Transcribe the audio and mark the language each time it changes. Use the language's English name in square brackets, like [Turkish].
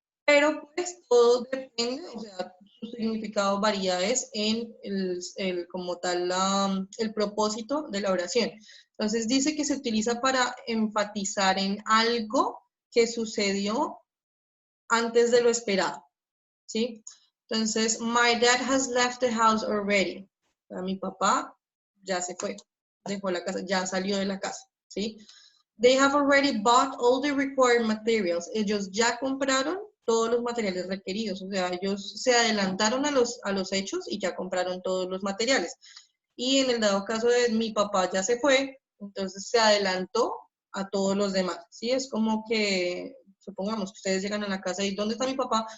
[Spanish] Pero pues todo depende, o sea, su significado varía es en como tal el propósito de la oración. Entonces dice que se utiliza para enfatizar en algo que sucedió antes de lo esperado, ¿sí? [English] Entonces, my dad has left the house already. [Spanish] O sea, mi papá ya se fue, dejó la casa, ya salió de la casa, ¿sí? [English] They have already bought all the required materials. [Spanish] Ellos ya compraron todos los materiales requeridos. O sea, ellos se adelantaron a los hechos y ya compraron todos los materiales. Y en el dado caso de mi papá ya se fue, entonces se adelantó a todos los demás. ¿Sí? Es como que, supongamos que ustedes llegan a la casa y ¿dónde está mi papá?